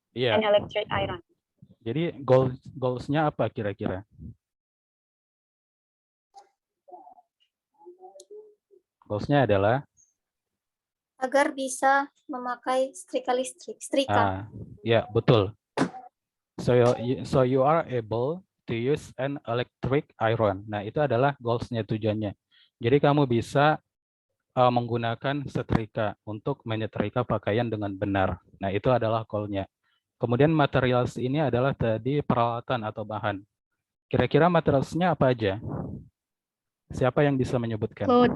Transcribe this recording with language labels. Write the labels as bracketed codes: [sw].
[id] Iya. [en] an electric iron. [id] Jadi goals-nya apa kira-kira? Goals-nya adalah agar bisa memakai setrika listrik. ya, betul. [en] So you are able to use an electric iron. [id] Nah, itu adalah goals-nya, tujuannya. Jadi kamu bisa menggunakan setrika untuk menyetrika pakaian dengan benar. Nah, itu adalah goal-nya. Kemudian materials ini adalah tadi peralatan atau bahan. Kira-kira materialsnya apa aja? Siapa yang bisa menyebutkan?